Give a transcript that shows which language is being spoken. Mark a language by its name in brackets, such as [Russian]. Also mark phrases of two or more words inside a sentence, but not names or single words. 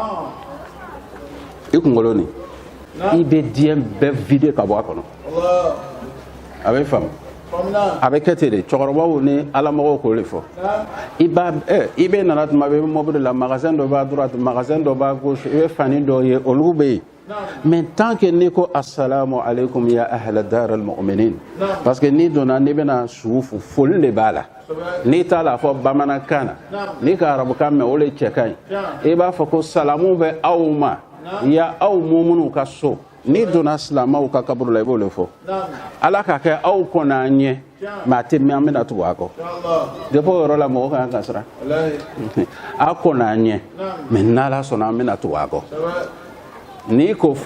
[Bambara] i kunkolo nin i bɛ diɲɛ bɛɛ vide ka bɔ a kɔnɔ a bɛ faamu a bɛ kɛ ten de cɛkɔrɔbaw ni alamɔgɔw k'o de fɔ i bɛ nana tuma bɛ i bɛ mobili la magasin dɔ b'a droite magasin dɔ b'a gauche i bɛ fani dɔ ye olu bɛ yen [French] mais tant que [Bambara] n'i ko [Arabic] السلام عليكم يا أهل دار المؤمنين [French] parce que [Bambara] n'i donna n'i bɛna sufu foli de b'a la n'i t'a la fɔ bamanankan na n'i ka arabukan mɛn o de cɛ ka ɲi i b'a fɔ ko salamu bɛ aw ma ya aw mumunu ka so n'i donna silamɛw ka kaburu la i b'o de fɔ ala ka kɛ aw kɔnɔ an ɲɛ mais a tɛ mɛn an bɛna tugu a kɔ depuis o yɔrɔ la mɔgɔ ka kan ka siran a kɔnɔ an ɲɛ mais n'ala sɔnna an bɛna tugu a kɔ n'i ko fɔ